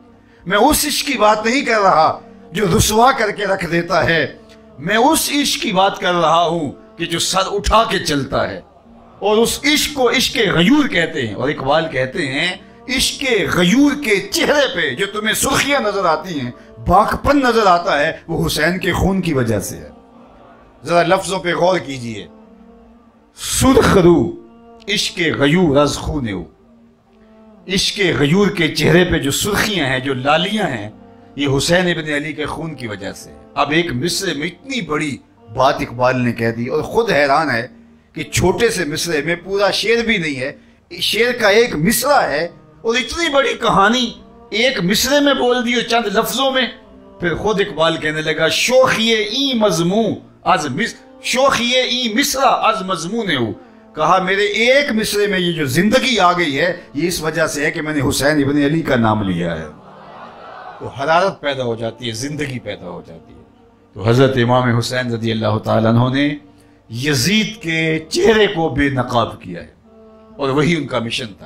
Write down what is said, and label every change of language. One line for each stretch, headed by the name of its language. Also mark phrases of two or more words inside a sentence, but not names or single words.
Urdu: میں اس عشق کی بات نہیں کر رہا جو رسوا کر کے رکھ دیتا ہے، میں اس عشق کی بات کر رہا ہوں کہ جو سر اٹھا کے چلتا ہے، اور اس عشق کو عشق غیور کہتے ہیں۔ اور اقبال کہتے ہیں عشق غیور کے چہرے پہ جو تمہیں سرخیاں نظر آتی ہیں، باکپن نظر آتا ہے، وہ حسین کے خون کی وجہ سے ہے۔ ذرا لفظوں پہ غور کیجئے،
Persian: سرخ رو عشق غیور از خون او،
Urdu: عشق غیور کے چہرے پہ جو سرخیاں ہیں، جو لالیاں ہیں، یہ حسین ابن علی کے خون کی وجہ سے۔ اب ایک مصرے میں اتنی بڑی بات اقبال نے کہہ دی اور خود حیران ہے کہ چھوٹے سے مصرے میں پورا شعر بھی نہیں ہے، شعر کا ایک مصرع ہے اور اتنی بڑی کہانی ایک مصرے میں بول دی چند لفظوں میں۔ پھر خود اقبال کہنے لگا
Persian: شوخی این مضمون از شوخی این مصرع از مضمون ہو،
Urdu: کہا میرے ایک مصرے میں یہ جو زندگی آ گئی ہے یہ اس وجہ سے ہے کہ میں نے حسین ابن علی کا نام لیا ہے۔ تو حرارت پیدا ہو جاتی ہے، زندگی پیدا ہو جاتی ہے۔ تو حضرت امام حسین
Arabic: رضی اللہ تعالیٰ عنہ
Urdu: نے یزید کے چہرے کو بے نقاب کیا ہے، اور وہی ان کا مشن تھا۔